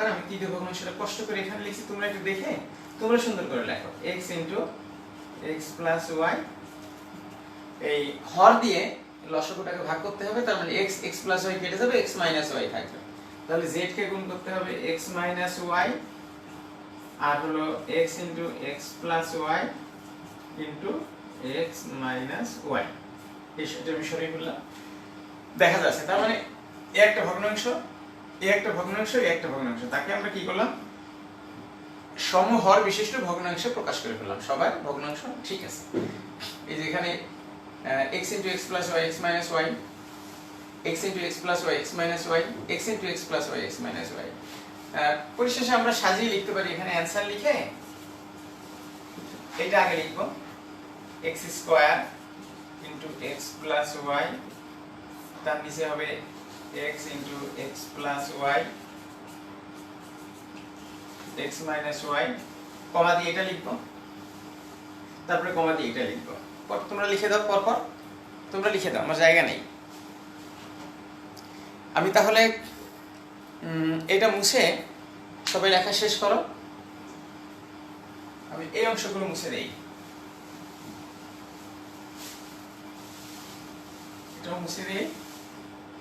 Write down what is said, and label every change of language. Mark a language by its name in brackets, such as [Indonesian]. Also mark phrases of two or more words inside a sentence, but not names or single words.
[Bangla] আমি 3টা ভগ্নাংশটা কষ্ট করে এখানে লিখছি, তোমরা একটু দেখে তোমরা সুন্দর করে লেখো x × x + y। এই হর দিয়ে লসাগুটাকে ভাগ করতে হবে, তার মানে x + y কেটে যাবে, x - y থাকবে। তাহলে z কে গুণ করতে হবে x - y, আর হলো x × x + y × x - y। এই সেটা আমি সরিয়ে ফেললাম, দেখা যাচ্ছে। তার মানে এই একটা ভগ্নাংশ, এই একটা ভগ্নাংশ, এই একটা ভগ্নাংশ, তাকে আমরা কি করলাম, সমহর বিশিষ্ট ভগ্নাংশে প্রকাশ করে ফেললাম। সবার ভগ্নাংশ ঠিক আছে। এই যে এখানে x × x + y x - y, x × x + y x - y, x × x + y x - y। পরিশেষে আমরা সাজিয়ে লিখতে পারি, এখানে অ্যানসার লিখে এটা আগে লিখব x² × x + y, তার নিচে হবে x × x + y x - y, কমা দিয়ে এটা লিখব, তারপরে কমা দিয়ে এটা লিখব। তোমরা লিখে দাও, পরপর তোমরা লিখে দাও, আমার জায়গা নেই। আমি তাহলে এটা মুছে সবাই লেখা শেষ করো। আমি এই অংশগুলো মুছে দেই, এটাও মুছে দিই।